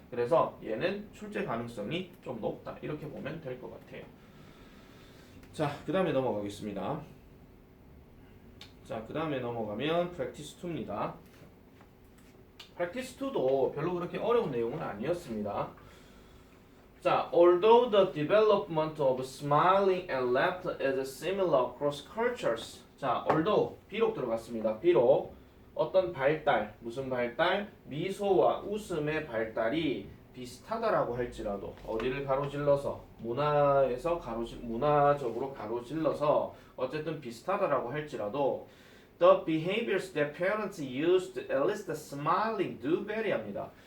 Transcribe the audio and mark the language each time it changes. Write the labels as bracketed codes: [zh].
[ko] 그래서 얘는 출제 가능성이 좀 높다 이렇게 보면 될 것 같아요. 자, 그 다음에 넘어가겠습니다. 자, 그 다음에 넘어가면 practice 2입니다. practice 2도 별로 그렇게 어려운 내용은 아니었습니다. [en] 자, although the development of smiling and laughter is similar across cultures. [ko] 자, although 비록 들어갔습니다. 비록 어떤 발달, 무슨 발달? 미소와 웃음의 발달이 비슷하다라고 할지라도 어디를 가로질러서 문화적으로 가로질러서 어쨌든 비슷하다라고 할지라도 [en] the behaviors that parents use to elicit smiling do vary [ko] 합니다.